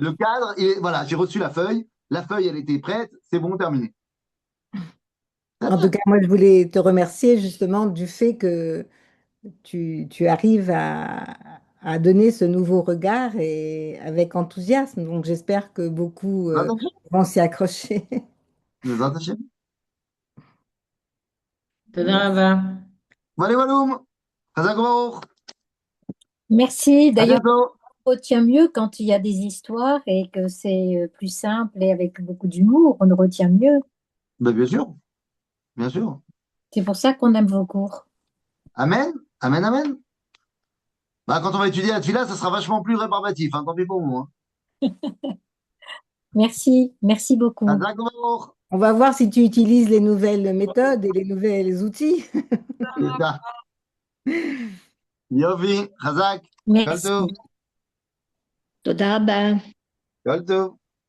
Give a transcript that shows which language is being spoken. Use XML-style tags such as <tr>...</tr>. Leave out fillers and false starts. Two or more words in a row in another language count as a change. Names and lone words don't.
<fr>Le cadre, voilà, j'ai reçu la feuille elle était prête, c'est bon, terminé. Très En tout bien. cas, moi, je voulais te remercier justement du fait que tu arrives à donner ce nouveau regard et avec enthousiasme. Donc, j'espère que beaucoup</fr> <he>בעזרת השם.</he> <fr>vont s'y accrocher.</fr> <he>בעזרת השם. תודה</he> <fr>Merci.</fr> <he>רבה. Valé, Waloum. חזק ברוך.</he> <fr>Merci. À D'ailleurs, bientôt. on retient mieux quand il y a des histoires et que c'est plus simple et avec beaucoup d'humour, on retient mieux. Ben, bien sûr, bien sûr. C'est pour ça qu'on aime vos cours. Amen, amen, amen. Bah, quand on va étudier la tefila, ça sera vachement plus rébarbatif, hein, tant pis pour vous. Hein. Merci, merci beaucoup.</fr> <he>חזק ברוך.</he> <fr>On va voir si tu utilises les nouvelles méthodes et les nouveaux outils. C'est ça.</fr> <he>יופי, חזק. כל</he> <fr>Merci.</fr> <he>tov. תודה רבה. כל טוב.</he>